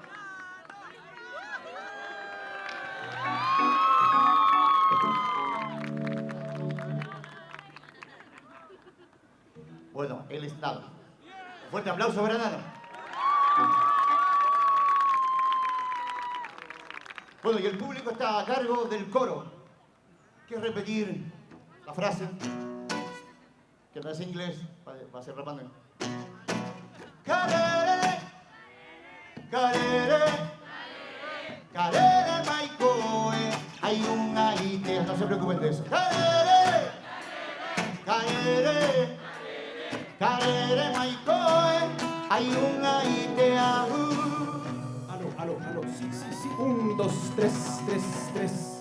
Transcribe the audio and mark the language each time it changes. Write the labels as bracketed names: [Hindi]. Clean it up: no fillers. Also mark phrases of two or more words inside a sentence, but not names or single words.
[Spanish] Bueno, él es Nano. Un fuerte aplauso para Nano. Bueno, y el público está a cargo del coro. ¿Quieres repetir la frase? Que no es inglés, va a ser rapando. Carere, carere, carere, maicoe, hay un aite, no se preocupen de eso. Carere, carere, carere, maicoe, hay un aite, Aló, sí. 1, 2, 3.